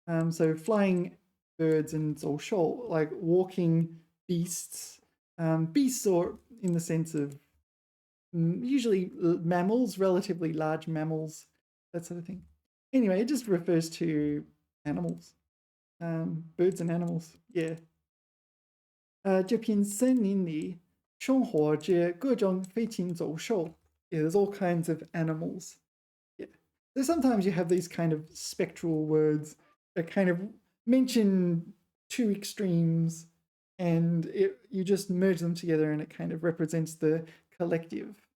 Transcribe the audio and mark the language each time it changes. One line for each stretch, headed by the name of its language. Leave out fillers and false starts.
English: So flying birds and 走兽, like walking beasts. Beasts are in the sense of usually mammals, relatively large mammals, that sort of thing. Anyway, it just refers to animals. Birds and animals, yeah.
Chinese: 这片森林里生活着各种飞禽走兽.
English: Yeah, there's all kinds of animals. Yeah. So sometimes you have these kind of spectral words that kind of mention two extremes, and you just merge them together and it kind of represents the collective.